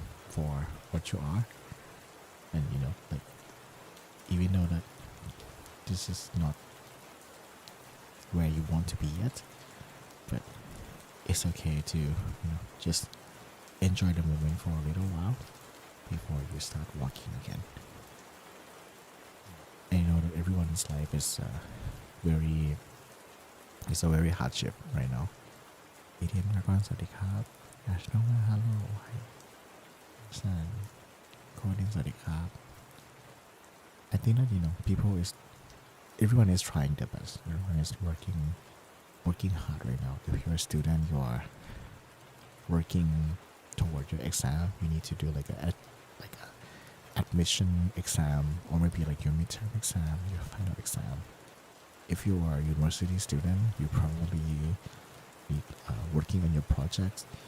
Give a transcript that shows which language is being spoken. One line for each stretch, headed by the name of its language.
English: for what you are. And like, even though that this is not where you want to be yet, but it's okay to just enjoy the moment for a little while before you start walking again. And that everyone's life is very it's a very hardship right now.
Thai: อีเทนมาก่อนสวัสดีครับอาชโนมาฮัลโหลซันโคดินสวัสดีครับ
English: I think that people is everyone is trying their best. Everyone is working hard right now. If you're a student, you are working toward your exam. You need to do like a admission exam, or maybe like your midterm exam, your final exam. If you are a university student, you probably be working on your projects.